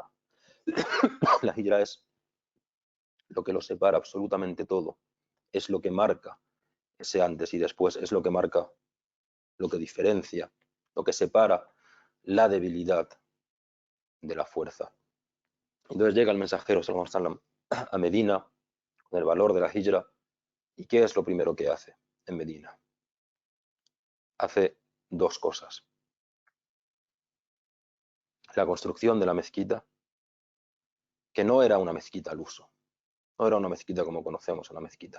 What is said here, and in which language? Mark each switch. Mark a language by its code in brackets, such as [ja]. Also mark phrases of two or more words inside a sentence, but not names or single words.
[es] La hijra es lo que lo separa absolutamente todo, es lo que marca ese antes y después, es lo que marca, lo que diferencia, lo que separa la debilidad de la fuerza. Entonces llega el mensajero [ar] صلى الله عليه وسلم [es] a Medina con el valor de la hijra. ¿Y qué es lo primero que hace en Medina? Hace dos cosas. La construcción de la mezquita, que no era una mezquita al uso, no era una mezquita como conocemos una mezquita,